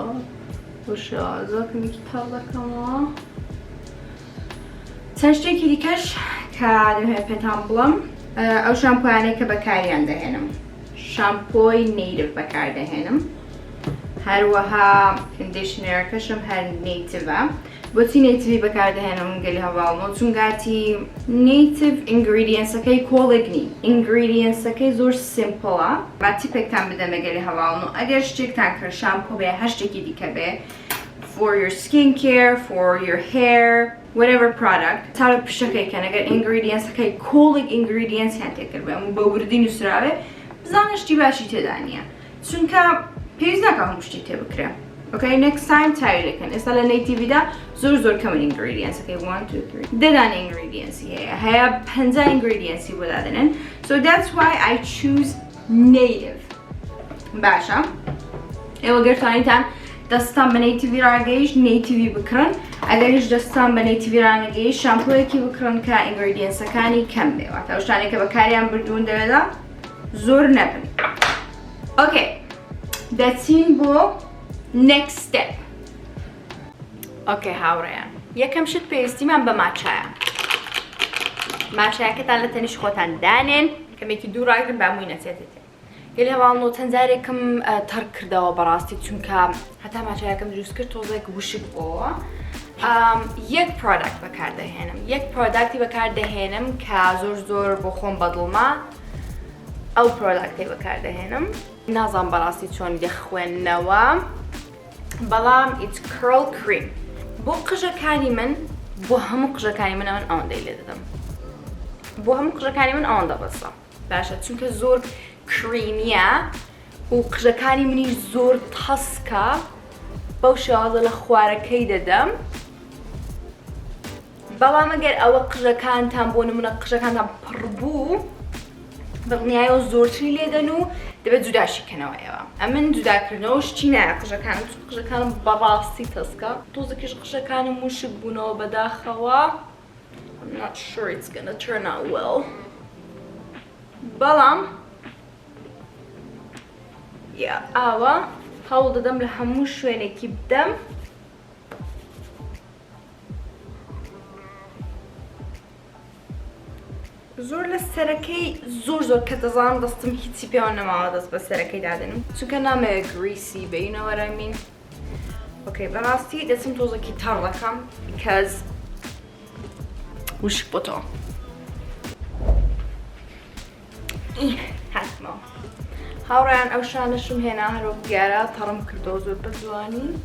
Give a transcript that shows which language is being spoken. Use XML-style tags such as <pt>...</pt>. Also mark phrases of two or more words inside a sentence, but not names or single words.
<ckb>بۆ شازە کەمێکی تاڵ دەکەمەوە. چەند شتێکی دیکەش کە دەمەوێت پێتان بڵم، ئەو شامپۆیانەی کە بەکاریان دەهێنم شامپۆی نیتیڤ بەکاردەهێنم، هەروەها کندیشنەرەکەشم هەر نیتیڤە. بۆچی نیتیڤی بەکاردەهێنم گەلی هەواڵنەوە؟ چونگاتی نیتیڤ ئینگریدیەنسەکەی کۆڵێک نی، ئینگریدیەنسەکەی زۆر سیمپڵە. با تیپێکتان بدەمە گەلی هەواڵنەوە ئەگەر شتێکتان کرد شامپۆ بێ هەر شتێکی دیکە بێ</ckb> <en>for your skincare, for your hair, whatever product.</en> <ckb>تارە پشتەکەیکەن ئەگەر ئینگریدیەنسەکەی کۆڵێک ئینگریدیەنسیان تێکرد بێ بە وردی نووسراوێ بزانە شتی باشی تێدا نییە، چونکە پێویست ناکە هەموو شتی تێ بکرێ.</ckb> <en>Okay, next time</en> <ckb>تاوی دەکەن. ئێستا لە نیتیڤیدا زۆر کەمن ئینگریدیەنسەکەی 1 2 3 دەدان ئینگریدیەنسی هەیە 50 ئینگریدیەنسی بۆ دادنن.</ckb> <en>So that's why I choose native.</en> <ckb>باشە ئێوە گەرتوانیتان دەستان بە نیتیڤی ڕاگەیشت نیتیڤی بکڕن، ئەگەر هیچ دەستان بە نیتیڤی ڕانەگەیشت شامپۆیەکی بکڕن کە ئینگریدیەنسەکانی کەم بێ، واتە ئەو شتانێک کە بەکاریان بردوون دەوێتە زۆر نەبن.</ckb> <en>Okay,</en> <ckb>دەچین بۆ</ckb> <en>next step.</en> <ckb>Okay هاوڕێیان، یەکەم شت پێویستیمان بە ماچایە. ماچایەکەتان لە تەنیش خۆتان دانێن کەمێکی دوو ڕاگرن بامووی نەچێتێت. گەلی هەواڵنەوە چەند جارێکم تەرک کردەوە بەڕاستی چونکە هەتا ماچایەکەم دروست کرد تۆزێک وشک بووەوە. یەک پرۆداکت بەکاردەهێنم، یەک پرۆداکتی بەکاردەهێنم کە زۆر بۆ خۆم بەدڵما ئەو پرۆداکتی بەکاردەهێنم. نازانم بەڕاستی چۆن دەخوێننەوە، بەڵام</ckb> <en>it's curl cream.</en> <ckb>بۆ قژەکانی من بۆ هەموو قژەکانی من ئەوەندەی لێ دەدەم، بۆ هەموو قژەکانی من ئەوەندە بەسە باشە، چونکە زۆر کریمیە و قژەکانی منیش زۆر تەسکە. بەو شێوازە لە خوارەکەی دەدەم. بەڵام ئەگەر ئەوە قژەکانتان بۆ نمونە قژەکانتان پڕ بوو دڵنیایەوە زۆرتری لێدەن و دەبێت جوداشیکەنەوە ئێوە. ئەمن جوداکردنەوە شتی نایە قژەکانم، چون قژەکانم بەڕاستی تەسکە. تۆزێکیش قژەکانم وشک بوونەوە بەداخەوە.</ckb> <en>I'm not sure it's gonna turn out well.</en> <ckb>بەڵام ئاوە هەوڵ دەدەم لە هەموو شوێنێکی بدەم. زۆر لە سەرەکەی زۆر کە دەزانم دەستم هیچی پێوە نەماوە دەست بە سەرەکەی دادنم چونکە نامەوێت گریسی بێ،</ckb> <en>you know what I mean.</en> <ckb>Okay, بەڕاستی دەچم تۆزێکی تەڕ دەکەم کەس وشک بۆتەوە. هاتمەوە هاوڕێیان ئەو شانەشم هێنا هەرۆ دیارە تەڕم کردەوە زۆر بە جوانی.</ckb>